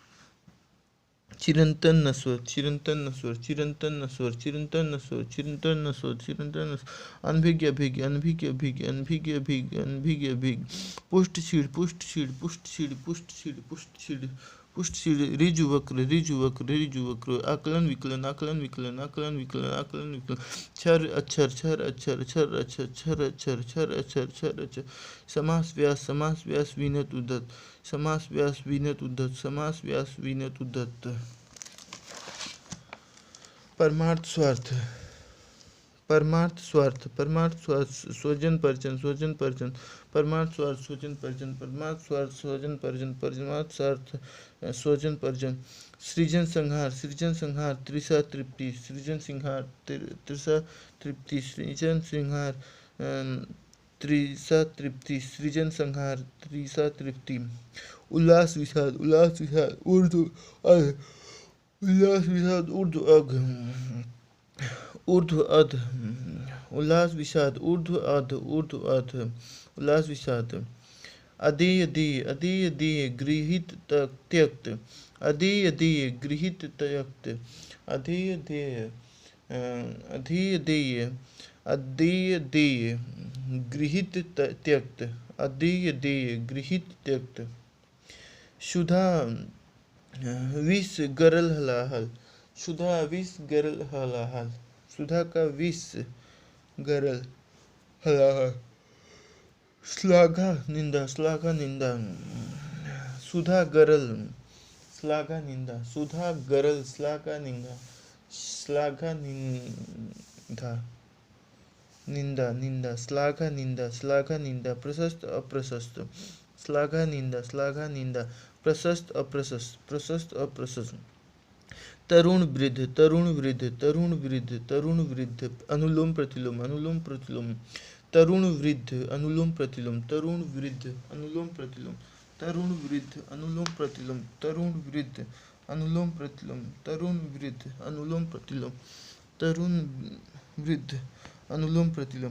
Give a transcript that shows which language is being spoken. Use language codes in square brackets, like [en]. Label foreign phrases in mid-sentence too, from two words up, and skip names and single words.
[hi] चिरंतन नस्वर, चिरंतन नस्वर, चिरंतन नस्वर, चिरंतन नस्वर, चिरंतन नस्वर, चिरंतन नस्वर। अनभिज्ञ अभिज्ञ, अनभिज्ञ अभिज्ञ, अनभिज्ञ अभिज्ञ, अनभिज्ञ अभिज्ञ। पुष्ट छीड़, पुष्ट छीड़, पुष्ट छीड़, पुष्ट छीड़, पुष्ट छीड़, पुष्ट छीड़। ऋजु वक्र, ऋजु वक्र, ऋजु वक्र। आकलन विकलन, आकलन विकलन, आकलन विकलन, आकलन विकलन। छर अक्षर, छर अक्षर, छर अक्षर, छर अक्षर, छर अक्षर, छर अक्षर। समास व्यास, समास व्यास विनत उद्धत, समास व्यास विनत उद्धत, समास व्यास विनत उद्धत। परमार्थ स्वार्थ, परमार्थ स्वार्थ, परमार्थ स्वार्थ। स्वजन पर्जन, स्वजन पर्जन। परमार्थ स्वार्थ स्वजन पर्जन, परमार्थ स्वार्थ स्वजन पर्जन, परमार्थ स्वार्थ स्वजन पर्जन। सृजन संहार, सृजन संहार। त्रिसा तृप्ति, सृजन संहार, त्रिसा तृप्ति, सृजन संहार। त्रिसा तृप्ति, सृजन संहार, त्रिसा तृप्ति। उल्लास विषाद, उल्लास विषाद, उर्दू उल्लास विषाद, उर्दू अघ, ऊर्ध्व अध। उल्लास विषाद, ऊर्ध्व अध, ऊर्ध्व अध। उल्लास विषाद। अधेय देय, अधेय देय, गृहीत त्यक्त, अधेय देय, गृहीत त्यक्त। अधेय देय, अधेय देय, अदेय देय गृहीत त्यक्त, अदेय देय गृहीत त्यक्त। सुधा विष गरल हलाहल, सुधा विष गरल हलाहल, सुधा का विष गरल हलाहल। श्लाघा निंदा, श्लाघा निंदा, सुधा गरल श्लाघा निंदा, सुधा गरल श्लाघा निंदा, श्लाघा निंदा, निंदा निंदा, श्लाघा निंदा, श्लाघा निंदा, प्रशस्त अप्रशस्त, श्लाघा निंदा, श्लाघा निंदा, प्रशस्त अप्रशस्त, प्रशस्त अप्रशस्त। तरुण वृद्ध, तरुण वृद्ध, तरुण वृद्ध, तरुण वृद्ध, अनुलोम प्रतिलोम, अनुलोम प्रतिलोम। तरुण वृद्ध अनुलोम प्रतिलोम, तरुण वृद्ध अनुलोम प्रतिलोम, तरुण वृद्ध अनुलोम प्रतिलोम, तरुण वृद्ध अनुलोम प्रतिलोम, तरुण वृद्ध अनुलोम प्रतिलोम, तरुण वृद्ध अनुलोम प्रतिलोम।